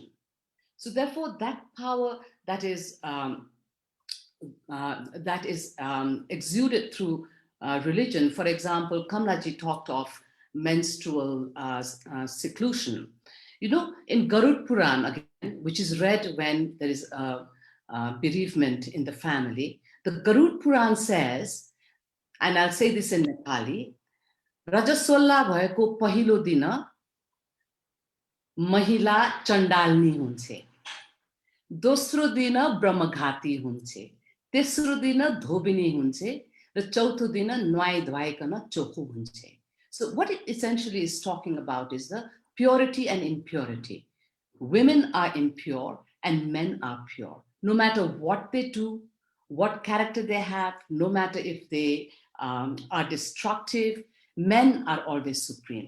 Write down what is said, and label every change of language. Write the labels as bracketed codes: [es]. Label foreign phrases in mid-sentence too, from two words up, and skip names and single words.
[en] So therefore, that power that is exuded through religion, for example, Kamlaji talked of menstrual seclusion. You know, in Garud Puran, again, which is read when there is bereavement in the family, the Garud Puran says, and I'll say this in Nepali, [ne] रजस्वला भएको पहिलो दिन महिला चाण्डालिनी हुन्छे, दोस्रो दिन ब्रह्मघाती हुन्छे, तेस्रो दिन धोबिनी हुन्छे, र चौथो दिन नुहाई धुवाइकन चोखो हुन्छ. [en] So what it essentially is talking about is the purity and impurity. Women are impure and men are pure. No matter what they do, what character they have, no matter if they are destructive, men are always supreme.